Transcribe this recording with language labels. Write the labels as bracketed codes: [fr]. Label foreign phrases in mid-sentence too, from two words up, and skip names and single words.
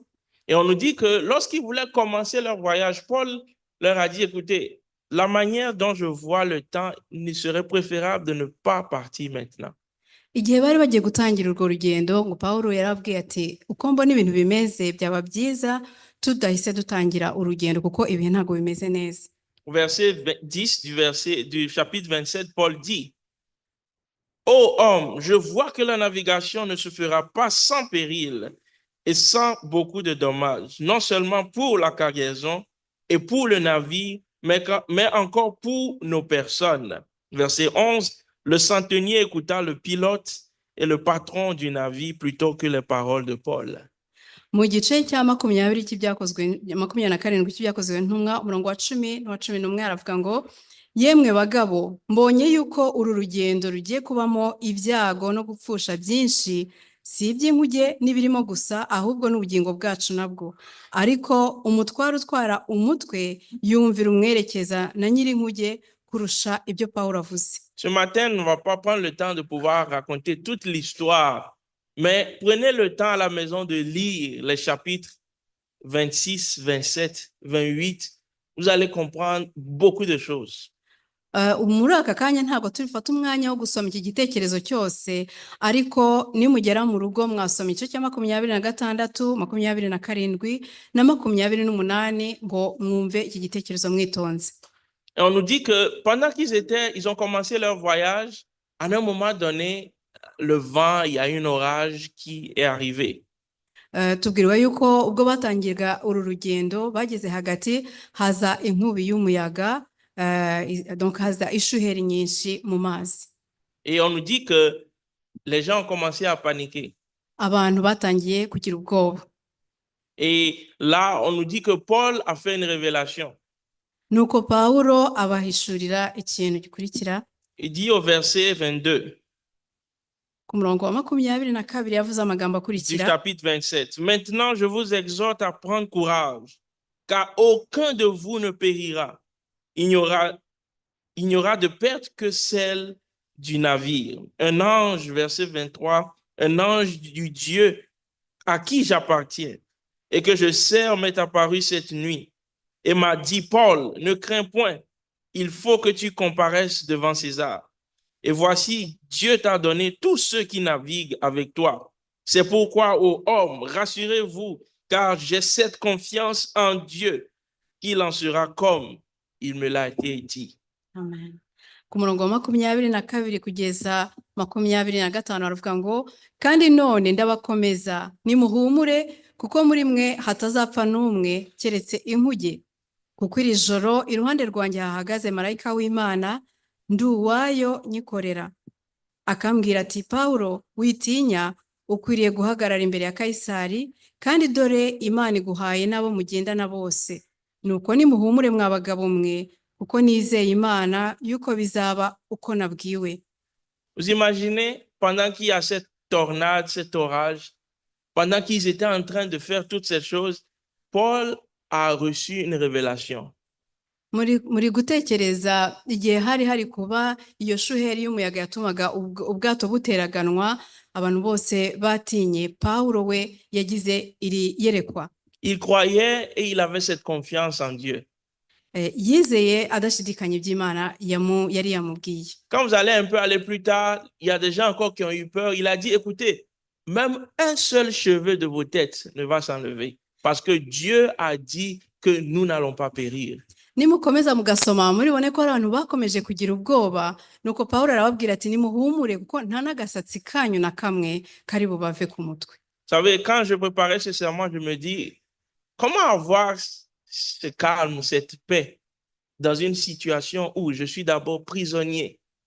[fr] Et on nous dit que lorsqu'ils voulaient commencer leur voyage, Paul leur a dit, écoutez, la manière dont je vois le temps, il serait préférable de ne pas partir maintenant. [rw] igihe bari bagiye gutangira urwo rugendo ngo Pawulo yarabwiye ati uko mbona ibintu bimeze byaba byiza tudahise dutangira urugendo kuko ibihe ntabwo bimeze neza. [fr] Au verset 10 du chapitre 27, Paul dit, ô homme, je vois que la navigation ne se fera pas sans péril et sans beaucoup de dommages, non seulement pour la cargaison et pour le navire, mais encore pour nos personnes. Verset 11, le centenier écouta le pilote et le patron du navire plutôt que les paroles de Paul. [rw] Mu gice cya 20 cy'ibyakozwe 27 cy'ibyakozwe ntumwa umurongo wa 10 n'uwa 11 aravuga ngo yemwe bagabo mbonye yuko uru rugendo rugiye kubamo ibyago no gupfusha byinshi si iby'inkuge n'ibirimo gusa ahubwo n'ubugingo bwacu nabwo ariko umutwaro utwara umutwe yumvira umwerekeza na nyir'inkuge kurusha ibyo Pawulo avuze. [fr] Ce matin, on ne va pas prendre le temps de pouvoir raconter toute l'histoire, mais prenez le temps à la maison de lire les chapitres 26, 27, 28. Vous allez comprendre beaucoup de choses. [rw] Muri aka kanya ntabwo tubifata umwanya wo gusoma iki gitekerezo cyose ariko nimugera mu rugo mwasoma igice cya 26, 27 na 28 ngo mwumve iki gitekerezo mwitonze. [fr] Et on nous dit que pendant ils ont commencé leur voyage, à un moment donné, le vent, il y a un orage qui est arrivé. [rw] Tubwirwa yuko ubwo batangiraga uru rugendo bageze hagati haza inkubi y'umuyaga, donc haza ishuheri nyinshi mu mazi. [fr] Et on nous dit que les gens ont commencé à paniquer. [rw] Abantu batangiye kugira ubwoba. [fr] Et là, on nous dit que Paul a fait une révélation. [rw] Nuko Pawulo abahishurira ikintu gikurikira. [fr] Il dit au verset 22 [rw] ku murongo wa 22 yavuze amagambo [fr] du [rw] akurikira. [fr] chapitre 27. Maintenant, je vous exhorte à prendre courage, car aucun de vous ne périra. Il n'y aura de perte que celle du navire. Un ange, verset 23, un ange du Dieu à qui j'appartiens et que je sers m'est apparu cette nuit et m'a dit, Paul, ne crains point, il faut que tu comparaisses devant César. Et voici, Dieu t'a donné tous ceux qui naviguent avec toi. C'est pourquoi, ô hommes, rassurez-vous, car j'ai cette confiance en Dieu qu'il en sera comme il me l'a été dit. Amen. [rw] Ku murongo wa 22 kugeza 25 aravuga ngo kandi none ndabakomeza nimuhumure kuko muri mwe hatazapfa n'umwe keretse inkuge kuko iri joro iruhande rwanjye hahagaze marayika w'Imana nduwayo nyikorera akambwira ati Pawulo witinya ukwiriye guhagarara imbere ya Kaisari kandi dore Imana iguhaye nabo mugendana bose nuko nimuhumure mwabagabo mwe kuko nizeye Imana yuko bizaba uko nabwiwe. [fr] Vous imaginez, pendant qu'il y a cette tornade, cet orage, pendant qu'ils étaient en train de faire toutes ces choses, Paul a reçu une révélation. [rw] Muri gutekereza igihe hari kuba iyo shuheri y'umuyaga yatumaga ubwato buteraganwa abantu bose batinye, Pawulo we yagize iri yerekwa. [fr] Il croyait et il avait cette confiance en Dieu. [rw] Yizeye adashidikanya iby'Imana yari yamubwiye. [fr] Quand vous allez un peu aller plus tard, il y a des gens encore qui ont eu peur. Il a dit, écoutez, même un seul cheveu de vos têtes ne va s'enlever parce que Dieu a dit que nous n'allons pas périr. [rw] Nimukomeza mugasoma muribone ko abantu bakomeje kugira ubwoba nuko Pawulo arababwira ati nimuhumure kuko nta nagasatsi kanyu na kamwe kari bubave ku mutwe. [fr] Vous savez, quand je préparais ce sermon, je me dis, comment avoir ce calme, cette paix dans une situation où je suis d'abord prisonnier.